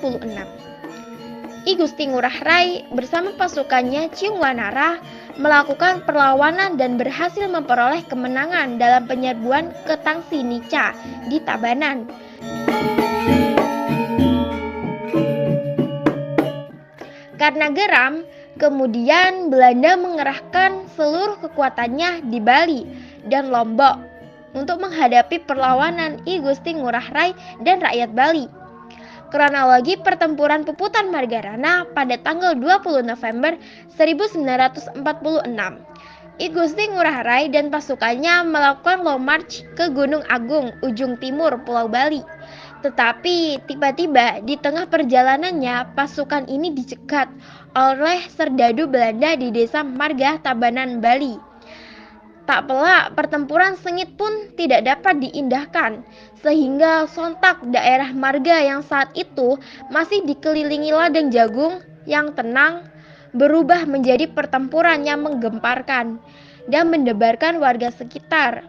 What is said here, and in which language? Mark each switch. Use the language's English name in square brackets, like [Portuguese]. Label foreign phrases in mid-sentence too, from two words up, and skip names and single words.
[Indonesian] I Gusti Ngurah Rai bersama pasukannya Ciungwanara melakukan perlawanan dan berhasil memperoleh kemenangan dalam penyerbuan ke Tangsi Nica di Tabanan. Karena geram, kemudian Belanda mengerahkan seluruh kekuatannya di Bali dan Lombok untuk menghadapi perlawanan I Gusti Ngurah Rai dan rakyat Bali. Kronologi pertempuran Puputan Margarana pada tanggal 20 November 1946. I Gusti Ngurah Rai dan pasukannya melakukan [English] long march [Indonesian] ke Gunung Agung, ujung timur Pulau Bali. Tetapi tiba-tiba di tengah perjalanannya pasukan ini dicegat oleh serdadu Belanda di desa Marga, Tabanan, Bali. Tak pelak pertempuran sengit pun tidak dapat diindahkan, sehingga sontak daerah Marga yang saat itu masih dikelilingi ladang jagung yang tenang berubah menjadi pertempuran yang menggemparkan dan mendebarkan warga sekitar.